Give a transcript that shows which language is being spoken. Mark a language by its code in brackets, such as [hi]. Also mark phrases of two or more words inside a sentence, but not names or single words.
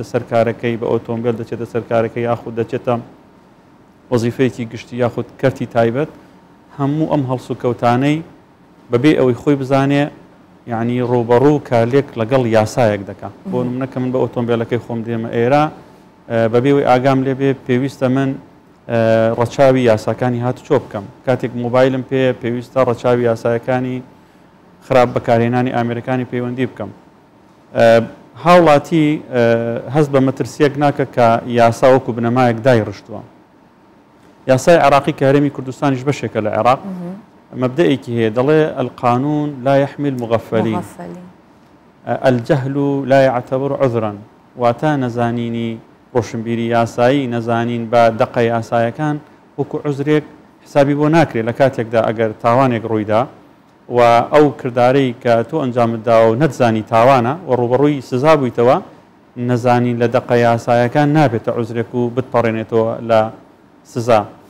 [ckb] سەر کارەکەی بە ئۆتۆمبیل دەچێتە سەر کارەکەی یاخود دەچێتە وەزیفەیەکی گشتی یاخود کەرتی تایبەت هەموو ئەم هەڵسو کەوتانەی بەبێ ئەوەی خۆی بزانێ یعنی ڕۆبەڕوو کارلێک لەگەڵ یاسایەک دەکات بۆ نمونەکە من بە ئۆتۆمبیلەکەی خۆم دێمە ئێرە بەبێەوەی ئاگام لێبێ پێویستە من ڕەچاوی یاساکانی هاتوچۆ بکەم کاتێک مۆبایلم پێ پێویستە ڕەچاوی یاسایەکانی خراپ بەکارهێنانی ئامریکانی پەیوەندی بکەم هاوڵاتی هەست بە مەترسیەک ناکە کە یاسا وەکو بنەمایەک دایڕشتووە یاسای عراقی کە هەرێمی کوردستانیش بەشێکە لە عێراق مبدئێکی هەیە دەڵێ [ar] القانون لا يحمل مغفلين الجهل لا يعتبر عذرا [ckb] واتە نەزانینی ڕۆشنبیری یاسایی نەزانین بە دەقە یاسایەکان وەکو عذرێک حسابی بۆ ناکرێت لە کاتێکدا ئەگەر تاوانێک ڕوویدا و ئەو کردارەی کە تۆ ئەنجامتدا و نەتزانی تاوانە و ڕوبەڕووی سزا بوویتەوە نەزانین لە دەقە یاسایەکان نابێتە عذرێک و بتپەڕێنێتەوە لە سزا